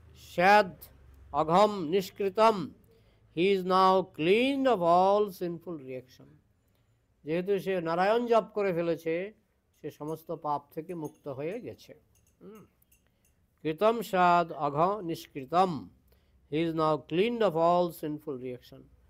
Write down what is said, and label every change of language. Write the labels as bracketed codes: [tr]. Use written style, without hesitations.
[sa] Shad agham nishkritam, [en] he is now cleaned of all sinful reaction. [bn] যেহেতু সে নারায়ণ জপ করে ফেলেছে, সে সমস্ত পাপ থেকে মুক্ত হয়ে গেছে। [sa] কৃতম সাদ অঘ নিষ্কৃতম, [en] he is now cleaned of all sinful reaction.